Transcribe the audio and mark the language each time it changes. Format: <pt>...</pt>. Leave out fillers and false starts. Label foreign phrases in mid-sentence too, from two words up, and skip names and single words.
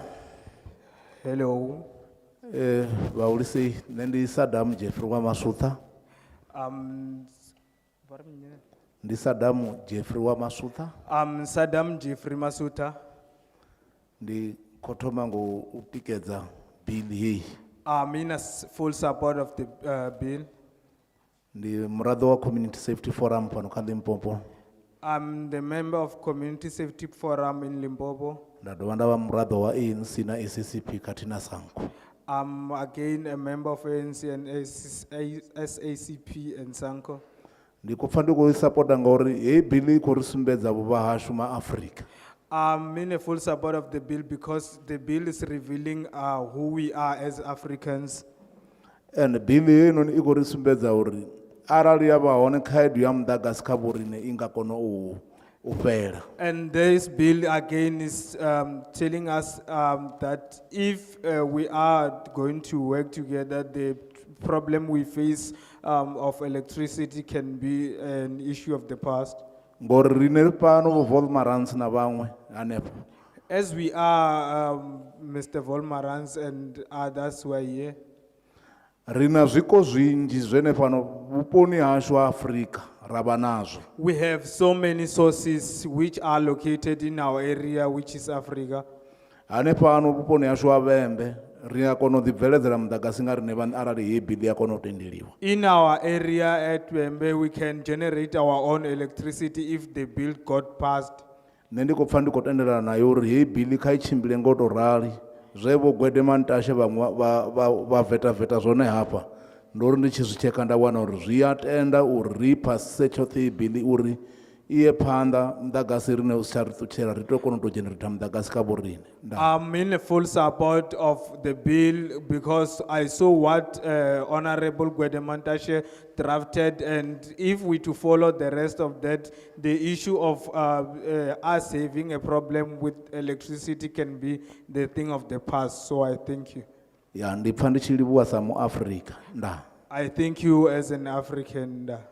<en>Hello.</en> <ve>Baulisi nendi Saddam Jeffrey wa Masutha.</ve> <en>What am I?</en> <ve>Ndi Saddam Jeffrey wa Masutha. Saddam Jeffrey Masuta. Ndi kothoma ngo utikedza bill hii.</ve> <en>I'm in full support of the bill.</en> <ve>Ndi muraḓo wa Community Safety Forum pano kha Limpopo.</ve> <en>I'm the member of Community Safety Forum in Limpopo.</en> <ve>Nda dovha nda vha muraḓo wa ANC na SACP khathihi na Sanku.</ve> <en>I'm again a member of ANC and SACP and Sanko.</en> <ve>Ndi khou pfa ndi khou i sapota ngauri hei bill I khou ri sumbedza vhuvha hashu ma Afrika.</ve> <en>I'm in a full support of the bill because the bill is revealing who we are as Africans.</en> <ve>And bill hei noni I khou ri sumbedza uri arali ya vha hone khaedu ya muḓagasi kha vhoriṋe I nga kona u fhela.</ve> <en>And this bill again is telling us that if we are going to work together, the problem we face of electricity can be an issue of the past.</en> <ve>Ngori rine pano vo Volmarans na vhaṅwe hanefho.</ve> <en>As we are, Mr. Volmarans and others who are here,</en> <ve>Rina zwiko zwinzhi zwene fano vhuponi hashu ha Afrika rava nazwo.</ve> <en>we have so many sources which are located in our area, which is Africa.</en> <ve>Hanefhano vhuponi hashu ha Vhembe ri a kona u ḓibveledzela muḓagasi nga riṋe vhaṋe arali hei bill ya kona u tendeliwa.</ve> <en>In our area at Wembe, we can generate our own electricity if the bill got passed.</en> <ve>Nṋe ndi khou pfa ndi khou tendelana nayo uri hei bill kha I tshimbile ngo to rali zwe vho Gwedemantashe vhaṅwe vha veta zwone hafha ndori ndi tshi zwi tsheka nda wana uri zwi a tenda uri ri phasise tshoṱhe I bill uri iye phanḓa muḓagasi rine u si tsha ri ṱutshela ri tea u kona u tou dzhenereitha muḓagasi kha vhoriṋe.</ve> <en>I'm in full support of the bill because I saw what Honorable Gwedemantashe drafted, and if we to follow the rest of that, the issue of us having a problem with electricity can be the thing of the past. So I thank you.</en> <ve>Ya ndi pfa ndi tshi livhuwa sa mu Afrika. Nda.</ve> <en>I thank you as an African.</en>